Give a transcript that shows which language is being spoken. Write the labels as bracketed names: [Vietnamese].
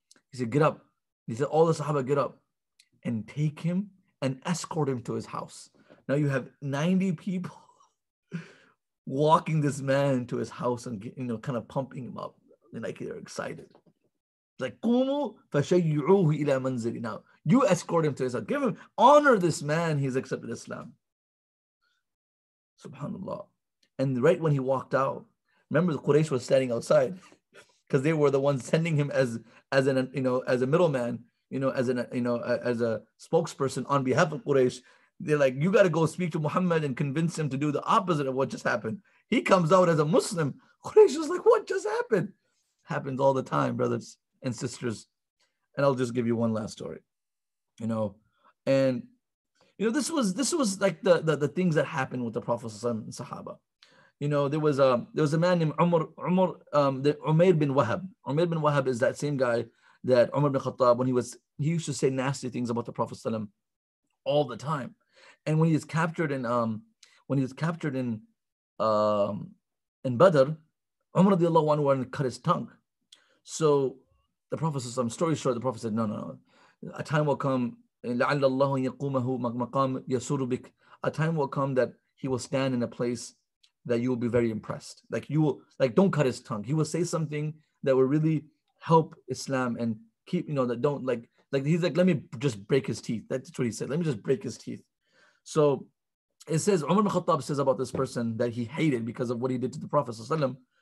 [English] He said, get up. He said, all the Sahaba get up and take him and escort him to his house. Now you have 90 people walking this man to his house and kind of pumping him up. They're excited. Like, [Arabic] قوموا فشيعوه إلى منزلي. [English] Now you escort him to his house. Give him, honor this man. He's accepted Islam. Subhanallah. And right when he walked out, remember the Quraysh was standing outside because they were the ones sending him as a middleman, as a spokesperson on behalf of Quraysh. They're like, you got to go speak to Muhammad and convince him to do the opposite of what just happened. He comes out as a Muslim. Quraysh was like, what just happened? Happens all the time, brothers and sisters. And I'll just give you one last story. And this was like the things that happened with the Prophet and Sahaba. There was a man named Umayr bin Wahab. Umayr bin Wahab is that same guy that Umar bin Khattab, when he used to say nasty things about the Prophet all the time. And when he was captured when he was captured in Badr, Umar radiallahu anhu wanted to cut his tongue. So the Prophet, some story short, the Prophet said, no. A time will come, [Arabic] لَعَلَّ اللَّهُ يَقُومَهُ مَقَامٍ يَسُرُ بِكَ. [English] A time will come that he will stand in a place that you will be very impressed. Like you will, like don't cut his tongue. He will say something that will really help Islam and keep, that don't like he's like, let me just break his teeth. That's what he said. Let me just break his teeth. So it says, Umar ibn Khattab says about this person that he hated because of what he did to the Prophet sallallahu alaihi wasallam.